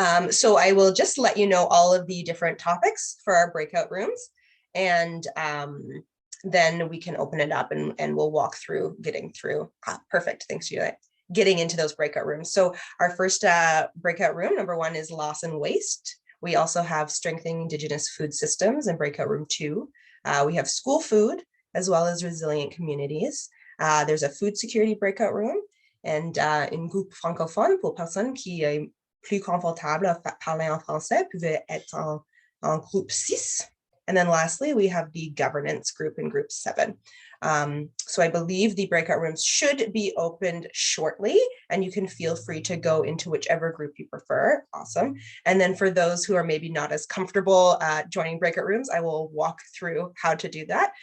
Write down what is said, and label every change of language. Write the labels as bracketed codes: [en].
[en] So I will just let you know all of the different topics for our breakout rooms, and then we can open it up and we'll walk through getting through. Perfect. Thanks, Juliet. Getting into those breakout rooms. So our first breakout room, number 1, is loss and waste. We also have strengthening Indigenous food systems in breakout room 2. We have school food, as well as resilient communities. There's a food security breakout room, and [fr] une groupe francophone pour personnes qui plus confortables à parler en français pouvait être en groupe 6. [en] And then lastly, we have the governance group in group 7. So I believe the breakout rooms should be opened shortly, and you can feel free to go into whichever group you prefer. Awesome. And then for those who are maybe not as comfortable joining breakout rooms, I will walk through how to do that.